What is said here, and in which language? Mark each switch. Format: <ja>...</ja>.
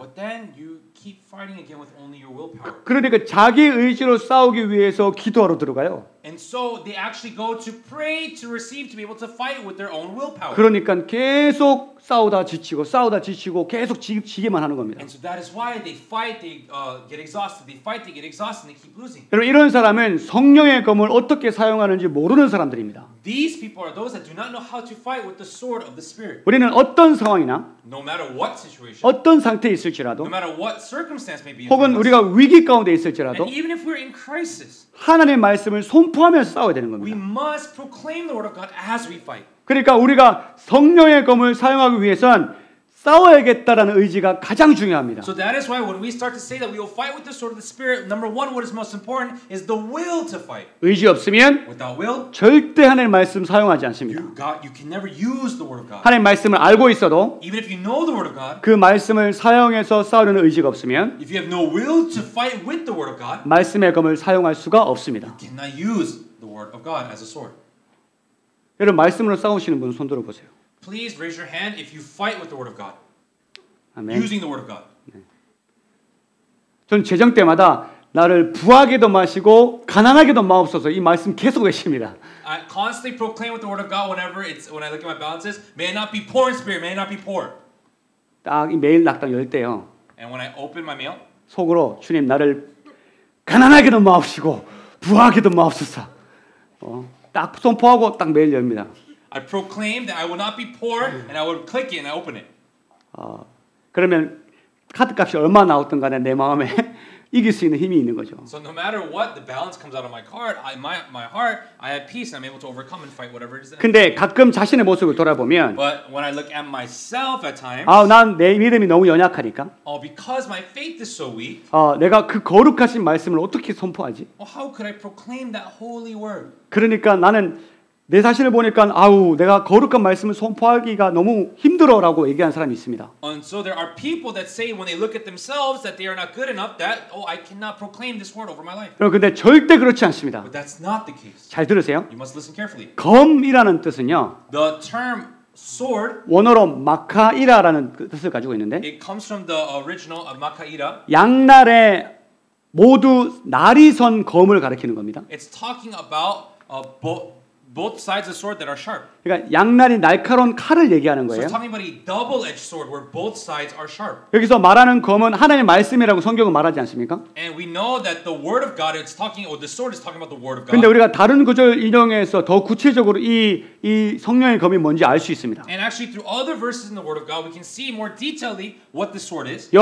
<en>But then you keep fighting again with only your willpower.</en> <ko>그러니까 자기 의지로 싸우기 위해서 기도하러 들어가요.</ko> <en>And so they actually go to pray to receive, to be able to fight with their own willpower.</en> <ko>그러니까 계속 싸우다 지치고 계속 지기만 하는 겁니다.</ko> <en>And so that is why they fight, they get exhausted, they fight, they get exhausted, and they keep losing.</en> <ko>여러분 이런 사람은 성령의 검을 어떻게 사용하는지 모르는 사람들입니다.</ko> <en>These people are those that do not know how to fight with the sword of the Spirit.</en> <ko>우리는 어떤 상황이나</ko> <en>No matter what situation,</en> <ko>어떤 상태에 있을지라도</ko> <en>no matter what circumstance may be,</en> <ko>혹은 우리가 위기 가운데 있을지라도</ko> <en>and even if we're in crisis,</en> <ko>하나님의 말씀을 선포하면서 싸워야 되는</ko> <en>we</en> <ko>겁니다.</ko> <en>must proclaim the word of God as we fight.</en> <ko>그러니까 우리가 성령의 검을 사용하기 위해선 싸워야겠다라는 의지가 가장 중요합니다.</ko> <en>So that is why when we start to say that we will fight with the sword of the Spirit, number one, what is most important is the will to fight.</en> <ko>의지 없으면</ko> <en>Without will,</en> <ko>절대 하나님의 말씀 사용하지 않습니다.</ko> <en>you can never use the word of God.</en> <ko>하나님의 말씀을 알고 있어도</ko> <en>Even if you know the word of God,</en> <ko>그 말씀을 사용해서 싸우려는 의지가 없으면</ko> <en>if you have no will to fight with the word of God,</en> <ko>말씀의 검을 사용할 수가 없습니다.</ko> <en>you cannot use the word of God as a sword.</en> <ko>여러분 말씀으로 싸우시는 분 손 들어 보세요.</ko> <en>Please raise your hand if you fight with the word of God,</en> <ko>아멘.</ko> <en>using the word of God.</en> <ko>전 재정 때마다 나를 부하게도 마시고 가난하게도 마옵소서 이 말씀 계속 외칩니다.</ko> <en>I constantly proclaim with the word of God when I look at my balances, may I not be poor in spirit, may I not be poor.</en> <ko>딱 이 메일 낙당 열 때요.</ko> <en>And when I open my mail,</en> <ko>속으로 주님 나를 가난하게도 마옵시고 부하게도 마옵소서. 딱 선포하고 딱 메일 엽니다.</ko> <en>I proclaim that I will not be poor, and I will click it and I open it.</en> <ko>그러면 카드값이 얼마 나왔든 간에 내 마음에 이길 수 있는 힘이 있는 거죠.</ko> <en>So no matter what the balance comes out of my card, my heart, I have peace and I'm able to overcome and fight whatever it is.</en> <ko>근데 가끔 자신의 모습을 돌아보면</ko> <en>But when I look at myself at times,</en> <ko>난 내 믿음이 너무 연약하니까</ko> <en>because my faith is so weak,</en> <ko>내가 그 거룩하신 말씀을 어떻게 선포하지?</ko> <en>how could I proclaim that holy word?</en> <ko>그러니까 나는 내 자신을 보니까 내가 거룩한 말씀을 선포하기가 너무 힘들어라고 얘기하는 사람이 있습니다.</ko> <en>And so there are people that say when they look at themselves that they are not good enough, that I cannot proclaim this word over my life.</en> <ko>근데 절대 그렇지 않습니다.</ko> <en>But that's not the case.</en> <ko>잘 들으세요.</ko> <en>You must listen carefully.</en> <ko>검이라는 뜻은요.</ko> <en>The term sword,</en> <ko>원어로 마카이라라는 뜻을 가지고 있는데</ko> <en>it comes from the original of Makaira.</en> <ko>양날에 모두 날이 선 검을 가리키는 겁니다.</ko> <en>It's talking about both sides of the sword that are sharp.</en> <ko>그러니까 양날이 날카로운 칼을 얘기하는</ko> <en>So</en> <ko>거예요.</ko> <en>it's talking about a double-edged sword where both sides are sharp.</en> <ko>여기서 말하는 검은 하나님의 말씀이라고 성경은 말하지 않습니까?</ko> <en>And we know that the word of God, the sword is talking about the word of God.</en> <ko>근데 우리가 다른 구절 인용해서 더 구체적으로 이 성령의 검이 뭔지 알 수 있습니다.</ko> <en>And actually through other verses in the word of God, we can see more detailedly what the sword is.</en>